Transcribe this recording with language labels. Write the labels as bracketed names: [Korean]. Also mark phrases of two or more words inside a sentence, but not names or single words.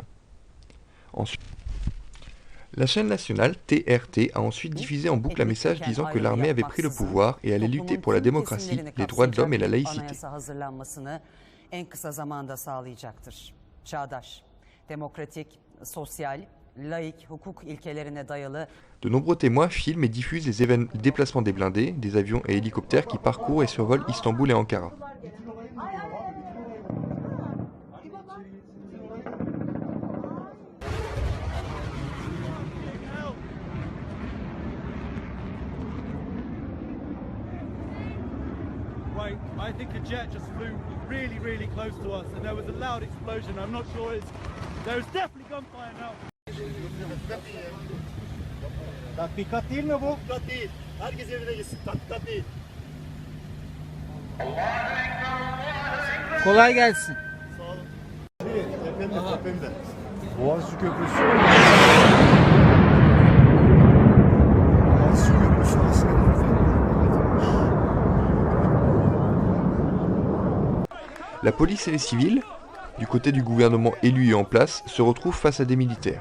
[French] Ensuite, la chaîne nationale TRT a ensuite diffusé en boucle un message disant que l'armée avait pris le pouvoir et allait lutter pour la démocratie, les droits de l'homme et la laïcité. De nombreux témoins filment et diffusent les déplacements des blindés, des avions et hélicoptères qui parcourent et survolent Istanbul et Ankara. [English] I think a jet just flew really close to us and there was a loud explosion. I'm not sure there's definitely gunfire now. [Turkish] Tatbikat değil mi bu? Tatbikat değil. Herkes evine gitsin. Tatbikat değil. Kolay gelsin. Sağ olun. Tepemde. Boğaziçi Köprüsü. Boğaziçi Köprüsü aslında. [French] La police et les civils, du côté du gouvernement élu et en place, se retrouvent face à des militaires.